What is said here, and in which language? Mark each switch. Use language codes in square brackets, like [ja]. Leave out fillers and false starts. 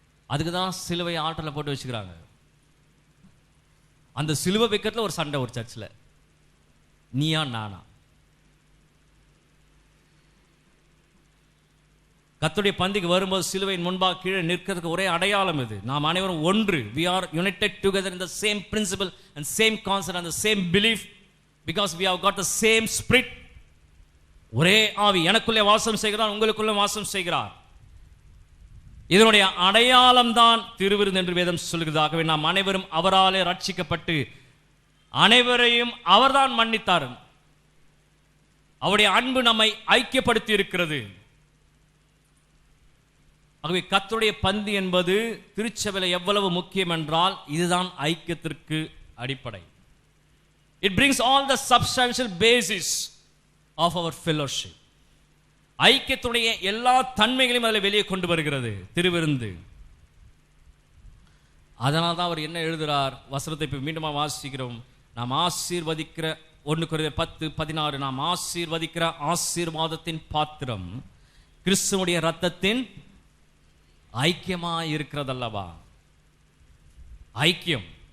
[ta] அதுக்கு தான் சிலுவை ஆற்றலை போட்டு வச்சுக்கிறாங்க. அந்த சிலுவை வைக்கிறதுல ஒரு சண்டை, ஒரு சர்ச்சில் நீயா நானா. கர்த்தருடைய பந்திக்கு வரும்போது சிலுவையின் முன்பாக கீழே நிற்கிறதுக்கு ஒரே அடையாளம் இது. நாம் அனைவரும் ஒன்று. [en] we are united together in the same principle and same concept and the same belief because we have got the same spirit. [ta] ஒரே ஆவி எனக்குள்ளே வாசம் செய்கிறார், உங்களுக்குள்ளே வாசம் செய்கிறார். இதனுடைய அடையாளம் தான் திருவிருந்து என்று வேதம் சொல்கிறதாகவே நாம் அனைவரும் அவராலே ரட்சிக்கப்பட்டு அனைவரையும் அவர்தான் மன்னித்தார். அவருடைய அன்பு நம்மை ஐக்கியப்படுத்தி இருக்கிறது. ஆகவே கர்த்தருடைய பந்தி என்பது திருச்சபையில் எவ்வளவு முக்கியம் என்றால் இதுதான் ஐக்கியத்திற்கு அடிப்படை. [en] It brings all the substantial basis of our fellowship. [ta] ஐக்கியத்துடைய எல்லா தன்மைகளையும் அதில் வெளியே கொண்டு வருகிறது திருவிருந்து. அதனால் தான் அவர் என்ன எழுதுகிறார், வசனத்தை இப்போ மீண்டும் வாசிக்கிறோம். நாம் ஆசீர்வதிக்கிற 1 கொரிந்தியர் 10:16 நாம் ஆசீர்வதிக்கிற ஆசீர்வாதத்தின் பாத்திரம் கிறிஸ்துவுடைய இரத்தத்தின் ஐக்கியமாய் இருக்கிறதல்லவா. ஐக்கியம்.